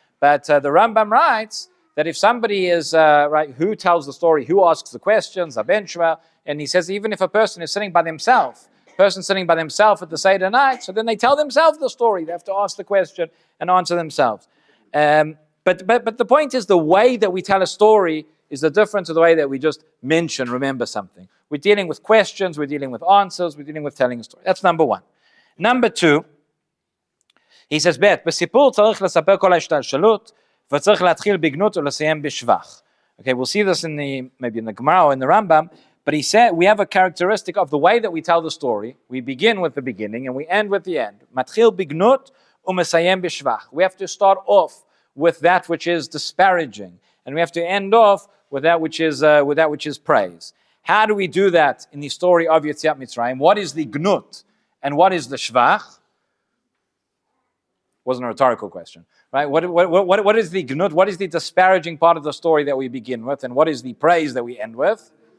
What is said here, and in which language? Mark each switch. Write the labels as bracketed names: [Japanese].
[English] But the Rambam writes that if somebody is who tells the story, who asks the questions, and he says even if a person is sitting by themselves, at the Seder night, so then they tell themselves the story. They have to ask the question and answer themselves. But the point is, the way that we tell a story is the difference of the way that we just remember something. We're dealing with questions, we're dealing with answers, we're dealing with telling a story. That's number 1. Number 2, he says, [Hebrew] בסיפור צריך לספר כל ההשתלשלות, וצריך להתחיל בגנות ולסיים בשבח. [English] Okay, we'll see this maybe in the Gemara or in the Rambam, but he said we have a characteristic of the way that we tell the story. We begin with the beginning and we end with the end. [Hebrew] מתחיל בגנות ומסיים בשבח. [English] We have to start off with that which is disparaging, and we have to end off with that which is praise. How do we do that in the story of Yetziat Mitzrayim? What is the gnut and what is the shvach? Wasn't a rhetorical question, right? What is the gnut? What is the disparaging part of the story that we begin with, and what is the praise that we end with?